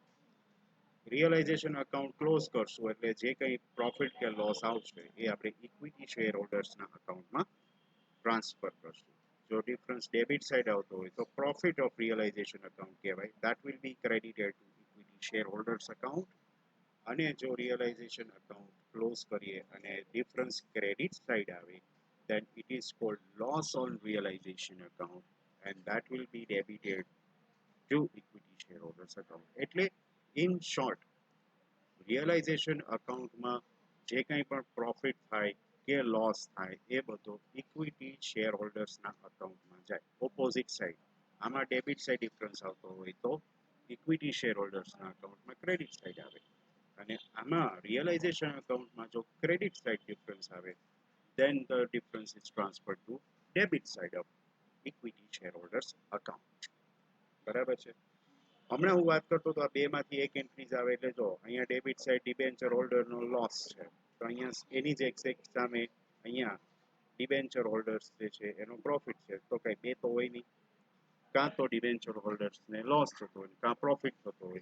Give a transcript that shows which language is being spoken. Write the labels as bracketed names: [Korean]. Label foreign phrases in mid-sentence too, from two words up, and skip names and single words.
[English] realization account [Gujarati] ક્લોઝ કરશું એટલે જે કંઈ પ્રોફિટ કે લોસ આવશે એ આપણે [English] equity share holdersના accountમાં [Gujarati] ટ્રાન્સફર કરશું. જો [English] difference debit side [Gujarati] આવતો હોય તો [English] profit of realization account [Gujarati] કહેવાય. [English] That will be credited to equity share holders account. [Gujarati] અને જો [English] realization account close [Gujarati] કરીએ અને [English] difference credit side આવે then it is called loss on realization account and that will be debited to equity shareholders account. [Gujarati] એટલે [English] in short realization accountમાં [Gujarati] જે કંઈ પણ પ્રોફિટ થાય કે લોસ થાય એ બધો [English] equity share holdersના accountમાં [Gujarati] જાય. [English] opposite side [Gujarati] આમાં [English] debit side difference [Gujarati] આવતો હોય તો [English] equity share holdersના accountમાં credit side [Gujarati] આવે અને આમાં [English] realization accountમાં [Gujarati] જો [English] credit side difference [Gujarati] આવે [English] then the difference is transferred to debit side of equity shareholders account. [Gujarati] બરાબર છે. હમણાં હું વાત કરતો તો આ બેમાંથી એક એન્ટ્રીઝ આવે એટલે જો અહીંયા [English] debit side debenture holderનો loss [Gujarati] છે તો અહીંયા એની જ એક્ઝેક્ટ સામે અહીંયા [English] debenture holders [Gujarati] જે છે એનો પ્રોફિટ છે તો કઈ બે તો હોય નહીં. કાં તો [English] debenture holdersને [Gujarati] લોસ થતો હોય કાં પ્રોફિટ થતો હોય.